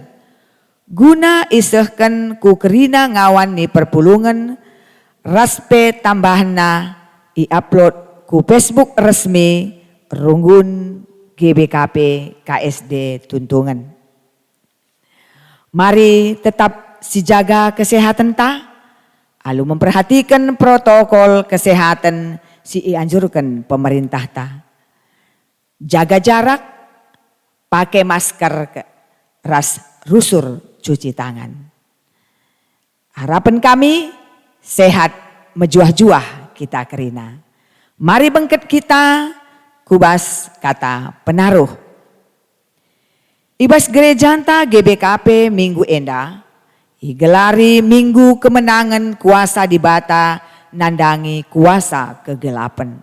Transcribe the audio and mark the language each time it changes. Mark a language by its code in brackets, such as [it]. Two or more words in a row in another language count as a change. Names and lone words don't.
[btx] Guna isehkan ku kerina ngawan ni perpulungan raspe tambahna i-upload ku Facebook resmi runggun GBKP KSD Tuntungan. Mari tetap sijaga kesehatan ta, alu memperhatikan protokol kesehatan si ianjurkan pemerintah ta. [id] Jaga jarak, pakai masker, [btx] ras rusur [id] cuci tangan. [btx] Harapan kami sehat mejuah-juah kita kerina. Mari bengket kita kubas kata penaruh. Ibas gerejanta GBKP minggu enda igelari minggu kemenangan kuasa di bata nandangi kuasa kegelapan.